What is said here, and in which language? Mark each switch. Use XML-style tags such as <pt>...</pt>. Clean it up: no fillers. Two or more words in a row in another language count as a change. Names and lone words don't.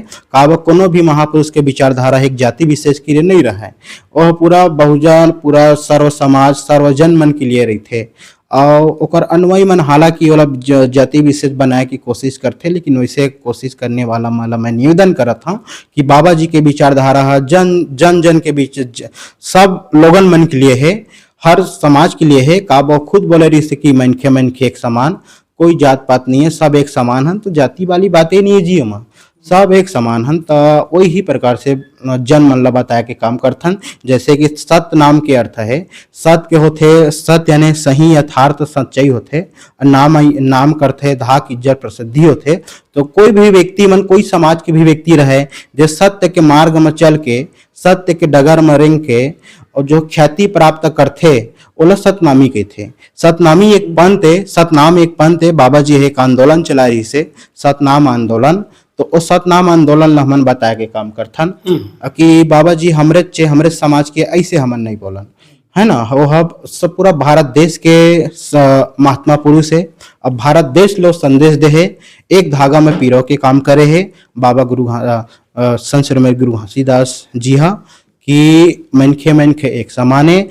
<hne>का बा कोनो भी महापुरुष के विचारधारा एक जाति विशेष के लिए नहीं रहा है, वह पूरा बहुजन पूरा सर्व समाज सर्वजन मन के लिए रहते और ओकर अनुयायी मन हालांकि वाला जाति विशेष बनाए की कोशिश करते, लेकिन वैसे कोशिश करने वाला माला मैं निवेदन करत हूँ कि बाबा जी के विचारधारा है जन के बीच सब लोगन मन के लिए है, हर समाज के लिए है। का वो खुद बोले रही से कि मनखे एक समान, कोई जात पात नहीं है, सब एक समान है, तो जाति वाली बातें नहीं है जी हम सब एक समान हन। तो वही ही प्रकार से जन मन ला बताए के काम करथन, जैसे कि सत नाम के अर्थ है सत के होथे सत्य यानी सही यथार्थ सच्चाई होथे, नाम करथे धाक इज्जत प्रसिद्धि होथे। तो कोई भी व्यक्ति मन कोई समाज के भी व्यक्ति रहे जो सत्य के मार्ग में चल के सत्य के डगर में रेंग के और जो ख्याति प्राप्त करथे ओला सतनामी कहथे। सतनामी एक पंथ है, सतनाम एक पंथ है, बाबा जी एक आंदोलन चला रही से सतनाम आंदोलन, तो उस सतनाम आंदोलन ला हमन बताए के काम करथन कि बाबा जी हमरे समाज के ऐसे हमन नहीं बोलन है ना। वो सब पूरा भारत देश के महात्मा पुरुष है, अब भारत देश लो संदेश दे है एक धागा में पिरो के काम करे है बाबा संत शिरोमणि गुरु घासीदास जी हा कि मनखे एक समान है।</hne>